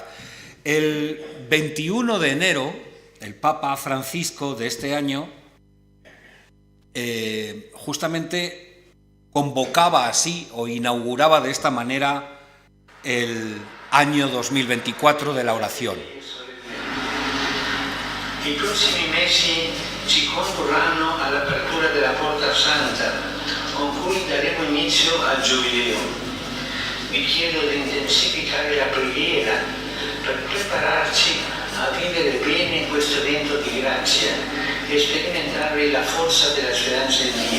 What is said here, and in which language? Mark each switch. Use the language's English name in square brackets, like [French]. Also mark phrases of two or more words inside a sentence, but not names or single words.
[Spanish] El 21 de enero, el Papa Francisco de este año justamente convocaba así o inauguraba de esta manera el año 2024 de la oración. [Italian] I prossimi mesi ci condurranno all'apertura della Porta Santa, con cui daremo inizio al Giubileo. Vi chiedo di intensificare la preghiera per prepararci a vivere bene questo evento di grazia e sperimentare la forza della speranza in Dio.